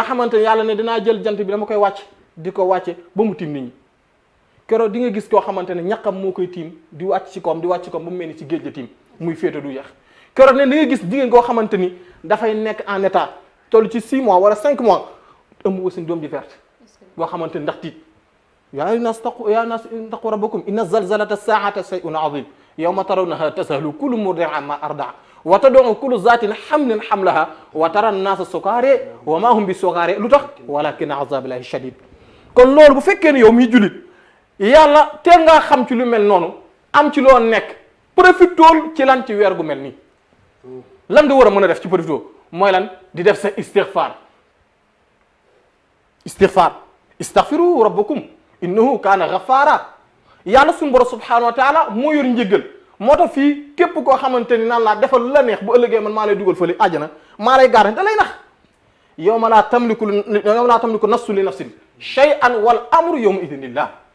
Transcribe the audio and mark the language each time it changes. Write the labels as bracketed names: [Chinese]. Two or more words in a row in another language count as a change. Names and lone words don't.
[Wolof] xamante ne yàlla ne dinaa jël jant bi dama koy wàcc di ko wàcce ba mu tiim nit ñi keroog di nga gis koo xamante ne ñaqam moo koy tiim di wàcc ci koom di wàcc ci koom ba mu mel ni ci géej la tiim muy féete du yeex keroog ne da nga gis jigéen koo xamante ni dafay nekk [French] en état [Wolof] toll ci 6 mois wala 5 mois ëmb wasin doom ji verte boo xamante ni ndax tiit [Arabic] يا ناس اتقوا ربكم إن زلزلة الساعة شيء عظيم يوم ترونها تذهل كل مرضعة عما أرضعت وتضع كل ذات حمل حملها وترى الناس سكارى وما هم بسكارى [Wolof] lu tax [Arabic] ولكن عذاب الله شديد [Wolof] kon loolu bu fekkee ne yow miy julit yàlla teel ngaa xam ci lu mel noonu am ci loo nekk profitool ci lan ci weer gu mel nii lan nga war a mën a def ci profitool mooy lan di def sa istighfar [Arabic] استغفروا ربكم إنه كان غفارا [Wolof] yàlla suñu borom [Arabic] سبحانه وتعالى [Wolof] moo yor njëggal moo tax fii képp koo xamante ni naan laa defal lu la neex bu ëllëgee man maa lay dugal fële àjjana maa lay gaar da lay nax [Arabic] يوم لا تملك نفس لنفس شيئا والأمر يومئذ لله